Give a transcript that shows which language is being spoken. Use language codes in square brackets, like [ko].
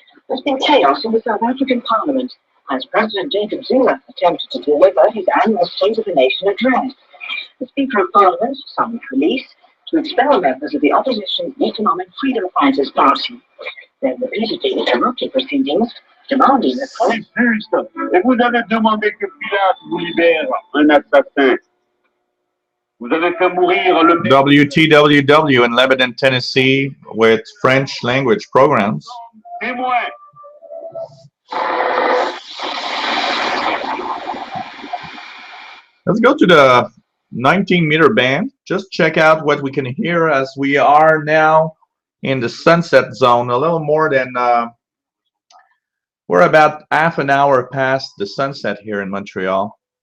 [en] There's been chaos in the South African Parliament as President Jacob Zuma attempted to deliver his annual State of the Nation address. The Speaker of Parliament summoned police to expel members of the opposition Economic Freedom Fighters Party. They repeatedly interrupted proceedings, demanding that [fr] C'est juste. Et vous avez demandé que Pilate vous libère un assassin. Vous avez fait mourir le [en] WTWW in Lebanon, Tennessee with French language programs. [fr] témoin. [en] Let's go to the 19-meter band. Just check out what we can hear as we are now in the sunset zone. A little more than we're about half an hour past the sunset here in Montreal.